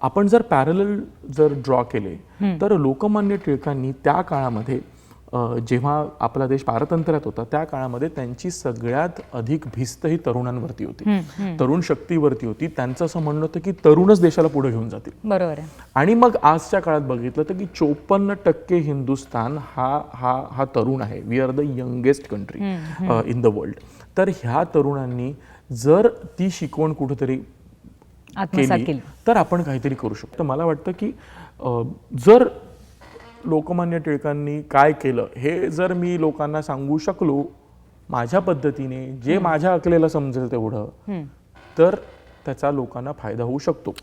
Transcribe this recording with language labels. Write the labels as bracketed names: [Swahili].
[Marathi] आपण जर parallel draw केले तर लोकमान्य टिळकांनी त्या काळामध्ये जेव्हा आपला देश पारतंत्र्यात होता त्या काळामध्ये त्यांची सगळ्यात अधिक भिस्त ही तरुणांवरती होती, तरुण शक्तीवरती होती. त्यांचं असं म्हणणं होतं की तरुणच देशाला पुढे घेऊन जातील. बरोबर आहे. आणि मग आजच्या काळात बघितलं तर की 54% हिंदुस्थान हा तरुण आहे. [English] We are the youngest country in the world. [Marathi] तर ह्या तरुणांनी जर ती शिकवण कुठेतरी केली तर आपण काहीतरी करू शकतो. मला वाटतं की जर लोकमान्य टिळकांनी काय केलं हे जर मी लोकांना सांगू शकलो माझ्या पद्धतीने, जे माझ्या अकलेला समजेल तेवढं, तर त्याचा लोकांना फायदा होऊ शकतो.